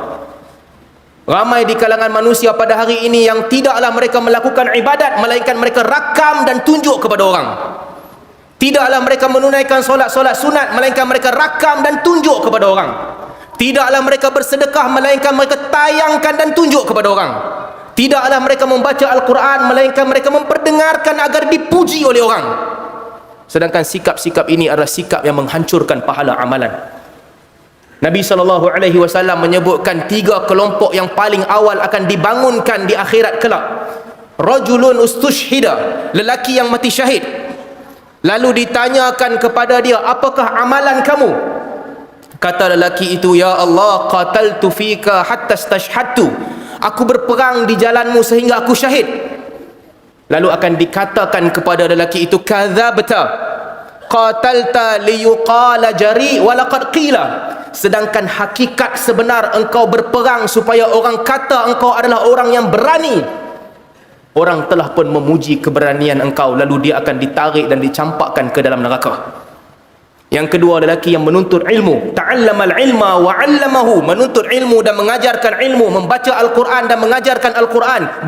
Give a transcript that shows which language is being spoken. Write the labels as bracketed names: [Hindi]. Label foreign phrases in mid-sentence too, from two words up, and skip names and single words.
[Malay] Ramai di kalangan manusia pada hari ini yang tidaklah mereka melakukan ibadat, melainkan mereka rakam dan tunjuk kepada orang. Tidaklah mereka menunaikan solat-solat sunat, melainkan mereka rakam dan tunjuk kepada orang. Tidaklah mereka bersedekah, melainkan mereka tayangkan dan tunjuk kepada orang. Tidaklah mereka membaca Al-Quran, melainkan mereka memperdengarkan agar dipuji oleh orang. Sedangkan sikap-sikap ini adalah sikap yang menghancurkan pahala amalan. Nabi SAW menyebutkan 3 kelompok yang paling awal akan dibangunkan di akhirat kelak. [Arabic] رجل استشهد, [Malay] lelaki yang mati syahid. Lalu ditanyakan kepada dia, apakah amalan kamu? Kata lelaki itu, ya Allah, [Arabic] قاتلت فيك حتى استشهدت, [Malay] aku berperang di jalanmu sehingga aku syahid. Lalu akan dikatakan kepada lelaki itu, [Arabic] كذبت، قاتلت ليقال جريء وقد قيل, [Malay] sedangkan hakikat sebenar engkau berperang supaya orang kata engkau adalah orang yang berani. Orang telah pun memuji keberanian engkau, lalu dia akan ditarik dan dicampakkan ke dalam neraka. Yang kedua, lelaki yang menuntut ilmu, [Arabic] تعلم العلم وعلمه, [Malay] menuntut ilmu dan mengajarkan ilmu, membaca Al-Quran dan mengajarkan Al-Quran.